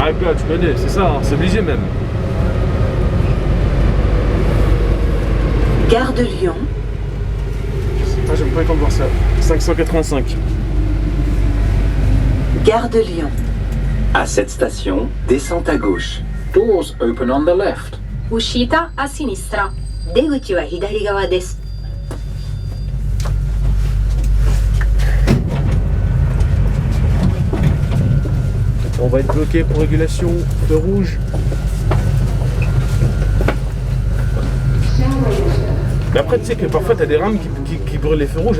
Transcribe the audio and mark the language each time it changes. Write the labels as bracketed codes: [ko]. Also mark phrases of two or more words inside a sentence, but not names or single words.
[fr] Ah, gars, tu connais, c'est ça, hein, c'est obligé même. Gare de Lyon, Ah, j'aime pas le temps de voir ça. 585. Gare de Lyon. À cette station, descente à gauche. [en] Doors open on the left. [it] Ushita a sinistra. [ja] 出口は左側です。 [fr] On va être bloqué pour régulation, feu rouge. Mais après, tu sais que parfois t'as des rames qui brûlent les feux rouges.